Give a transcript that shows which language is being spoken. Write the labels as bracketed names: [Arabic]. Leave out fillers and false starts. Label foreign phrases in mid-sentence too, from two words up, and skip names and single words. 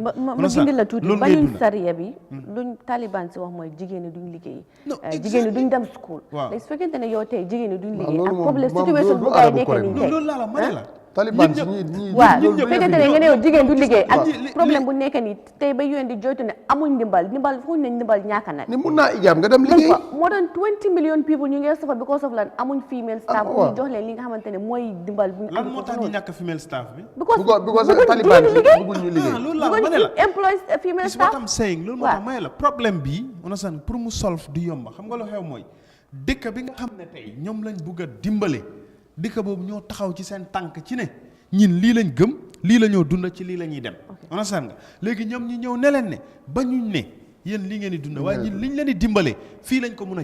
[Wolof] ma dindi la tuuti bañuñ sariya bi luñ Taliban si wax mooy jigéen ñi duñ liggéey jigéen ñi duñ dem school léegi su fekkente ne yow tey jigéen ñi duñ liggéey ak problème situation bu ngay nekk nii tey loolu laa la ma ne la Taliban si ñi waaw su fekkente ne nga ne yow jigéen du liggéey ak problème bu nekk nii tey ba UN di joytu ne amuñ ndimbal fu ne ndimbal ñàkk na ni mun naa ijaab nga dem liggéey [English] more than 20 million people [Wolof] ñu ngi [English] suffer because of [Wolof] lan amuñ [English] female staff [Wolof] bu ñu jox leen li nga xamante ne mooy ndimbal bu ñu lan moo tax ñu ñàkk [English] female staff [Wolof] bi because Taliban si bëgguñ ñu liggéey loolu laa ma ne la [English] employees female staff what I'm saying [Wolof] loolu moo tax may la problème bi understand pour mu solve du yomba xam nga lu xew mooy dëkk bi nga xam ne tey ñoom lañ bugg a dimbale dëkk boobu ñoo taxaw ci seen tànk ci ne ñin lii lañ gëm lii la ñoo dunda ci lii la ñuy dem understand nga léegi ñoom ñi ñëw ne leen ne bañuñ ne yéen lii ngeen di dunda waaye ñin liñ leen di dimbale fii lañ ko mun a